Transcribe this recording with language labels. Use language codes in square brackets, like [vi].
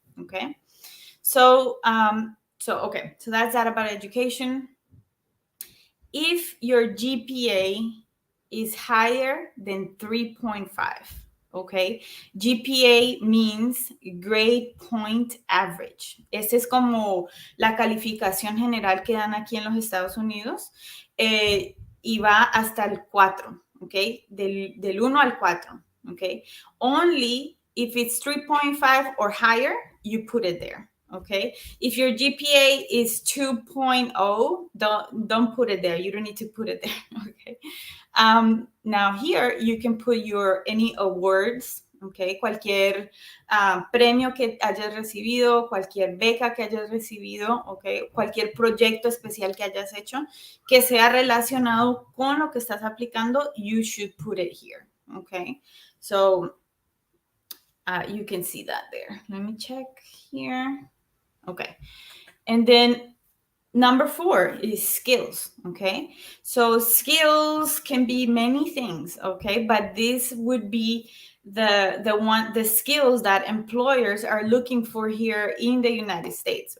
[en] Okay, so that's that about education. If your GPA is higher than 3.5, okay, GPA means grade point average. [es] Esa es como la calificación general que dan aquí en los Estados Unidos, y va hasta el 4, okay, del 1 al 4, okay. [en] Only if it's 3.5 or higher, you put it there. Okay, if your GPA is 2.0, don't put it there. You don't need to put it there. Okay. Now here you can put any awards. [es] Okay, cualquier premio que hayas recibido, cualquier beca que hayas recibido, okay, cualquier proyecto especial que hayas hecho que sea relacionado con lo que estás aplicando, [en] you should put it here. Okay, so you can see that there. Let me check here. Okay, and then number 4 is skills. Okay, so skills can be many things. Okay, but this would be the skills that employers are looking for here in the United States.